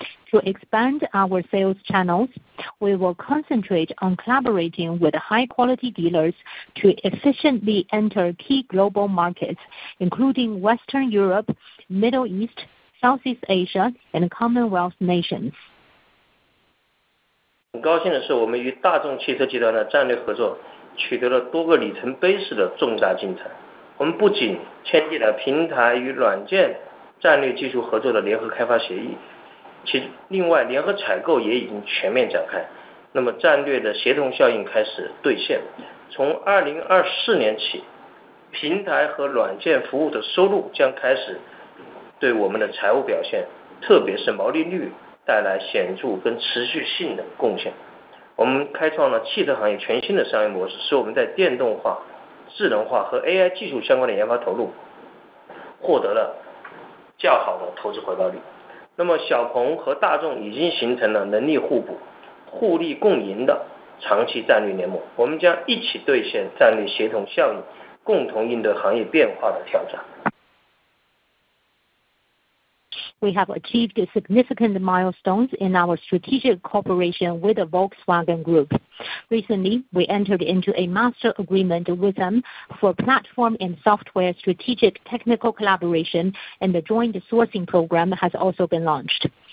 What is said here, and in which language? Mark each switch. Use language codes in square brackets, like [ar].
[en] To expand our sales channels, we will concentrate on collaborating with high-quality dealers to efficiently enter key global markets, including Western Europe, Middle East, Southeast Asia, and Commonwealth nations. [zh] 很高兴的是，我们与大众汽车集团的战略合作取得了多个里程碑式的重大进展。我们不仅签订了平台与软件战略技术合作的联合开发协议，另外联合采购也已经全面展开，那么战略的协同效应开始兑现。从2024年起，平台和软件服务的收入将开始对我们的财务表现，特别是毛利率带来显著跟持续性的贡献。我们开创了汽车行业全新的商业模式，使我们在电动化、智能化和 AI 技术相关的研发投入获得了较好的投资回报率。那么小鹏和大众已经形成了能力互补、互利共赢的长期战略联盟，我们将一起兑现战略协同效应，共同应对行业变化的挑战。 [en] We have achieved significant milestones in our strategic cooperation with the Volkswagen Group. Recently, we entered into a master agreement with them for platform and software strategic technical collaboration, and the joint sourcing program has also been launched.